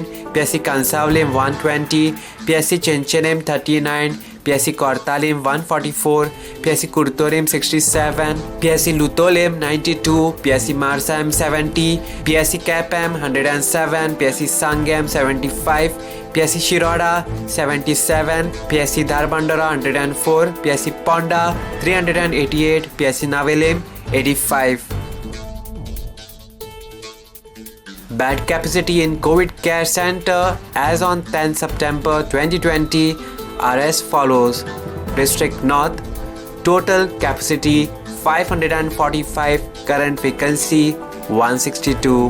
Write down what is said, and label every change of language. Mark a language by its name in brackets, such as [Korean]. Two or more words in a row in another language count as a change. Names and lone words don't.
[English] PSC Kansavlim 120, PSC Chenchenem 39, PSC Kortalim 144, PSC Kurtorim 67, PSC Lutolim 92, PSC Marsam 70, PSC Kapam 107, PSC Sangam 75, PSC Shiroda 77, PSC Darbandara 104, PSC Ponda 388, PSC Navelim 85. Bed capacity in COVID Care Center as on 10 September 2020 are as follows. District North, total capacity 545, current vacancy 162.